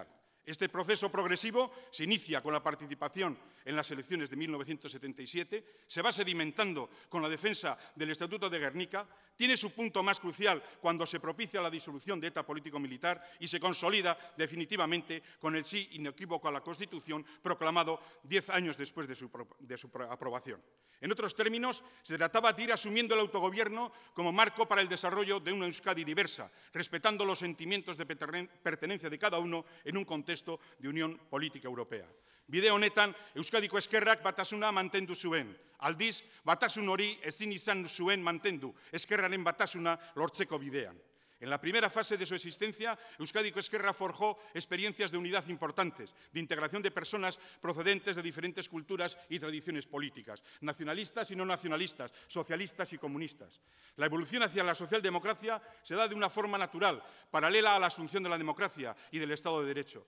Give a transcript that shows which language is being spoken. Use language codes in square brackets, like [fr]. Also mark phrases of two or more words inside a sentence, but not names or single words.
[es] Este proceso progresivo se inicia con la participación en las elecciones de 1977, se va sedimentando con la defensa del Estatuto de Gernika, tiene su punto más crucial cuando se propicia la disolución de ETA político-militar y se consolida definitivamente con el sí inequívoco a la Constitución proclamado 10 años después de su aprobación. En otros términos, se trataba de ir asumiendo el autogobierno como marco para el desarrollo de una Euskadi diversa, respetando los sentimientos de pertenencia de cada uno en un contexto de unión política europea. [eu] Bide honetan, Euskadiko Ezkerrak batasuna mantendu zuen. Aldiz, batasun hori ezin izan zuen mantendu, ezkerraren batasuna lortzeko bidean. [es] En la primera fase de su existencia, Euskadiko Ezkerra forjó experiencias de unidad importantes, de integración de personas procedentes de diferentes culturas y tradiciones políticas, nacionalistas y no nacionalistas, socialistas y comunistas. La evolución hacia la socialdemocracia se da de una forma natural, paralela a la asunción de la democracia y del Estado de Derecho.